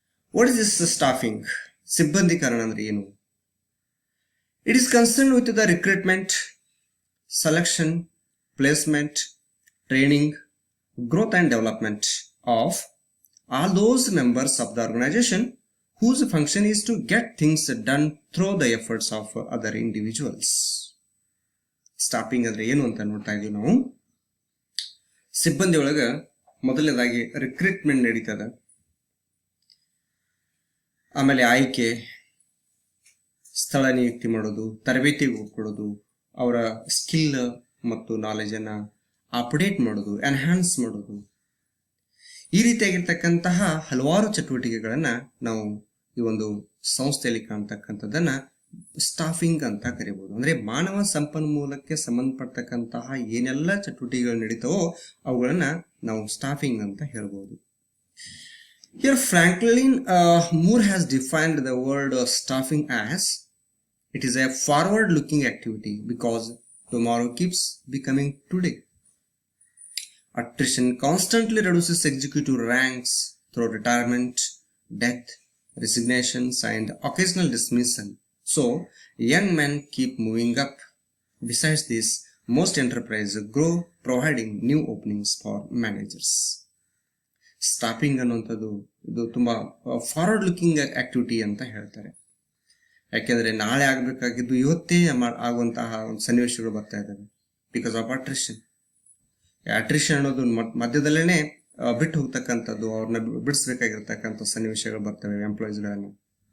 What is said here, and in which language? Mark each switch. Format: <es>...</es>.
<en>What is this staffing?</en> <kn>Sibbandikaran andre enu?</kn> <en>It is concerned with the recruitment, selection, placement, training, growth and development of all those members of the organization whose function is to get things done through the efforts of other individuals.</en> <kn>Staffing andre ಏನು ಅಂತ ನೋಡ್ತಾ ಇದೀವಿ ನಾವು. ಸಿಬ್ಬಂದಿ ಒಳಗ ಮೊದಲನೇದಾಗಿ recruitment ನಡೀತದ, ಆಮೇಲೆ ಆಯ್ಕೆ, ಸ್ಥಳ ನಿಯುಕ್ತಿ ಮಾಡೋದು, ತರಬೇತಿಗೆ ಕೊಡೋದು, ಅವರ ಸ್ಕಿಲ್ ಮತ್ತು ನಾಲೆಜನ್ನು ಅಪ್ಡೇಟ್ ಮಾಡೋದು, ಎನ್ಹಾನ್ಸ್ ಮಾಡೋದು, ಈ ರೀತಿಯಾಗಿರ್ತಕ್ಕಂತಹ ಹಲವಾರು ಚಟುವಟಿಕೆಗಳನ್ನು ನಾವು ಈ ಒಂದು ಸಂಸ್ಥೆಯಲ್ಲಿ ಕಾಣ್ತಕ್ಕಂಥದ್ದನ್ನ ಸ್ಟಾಫಿಂಗ್ ಅಂತ ಕರಿಬಹುದು. ಅಂದ್ರೆ ಮಾನವ ಸಂಪನ್ಮೂಲಕ್ಕೆ ಸಂಬಂಧಪಟ್ಟತಕ್ಕಂತಹ ಏನೆಲ್ಲ ಚಟುವಟಿಕೆಗಳು ನಡೀತಾವೋ ಅವುಗಳನ್ನ ನಾವು ಸ್ಟಾಫಿಂಗ್ ಅಂತ ಹೇಳ್ಬೋದು.</kn> <en>Here Franklin Moore has defined the word staffing as it is a forward looking activity because tomorrow keeps becoming today. Attrition constantly reduces executive ranks through retirement, death, resignations and occasional dismissal. So, young men keep moving up. Besides this, most enterprises grow, providing new openings for managers.</en> <kn>Staffing ಅನ್ನುವಂಥದ್ದು ಇದು ತುಂಬ forward looking activity ಅಂತ ಹೇಳ್ತಾರೆ. ಯಾಕೆಂದರೆ ನಾಳೆ ಆಗಬೇಕಾಗಿದ್ದು ಇವತ್ತೇ ಆಗುವಂತಹ ಒಂದು ಸನ್ನಿವೇಶಗಳು ಬರ್ತಾ ಇದ್ದಾವೆ</kn> <en>Because of attrition.</en> <kn>ಅಟ್ರಿಷನ್ ಅನ್ನೋದು ಮಧ್ಯದಲ್ಲೇ ಬಿಟ್ಟು ಹೋಗ್ತಕ್ಕಂಥದ್ದು, ಅವ್ರನ್ನ ಬಿಡಿಸ್ಬೇಕಾಗಿರ್ತಕ್ಕಂಥ ಸನ್ನಿವೇಶಗಳು ಬರ್ತವೆ ಎಂಪ್ಲಾಯೀಸ್ಗಳನ್ನು.</kn>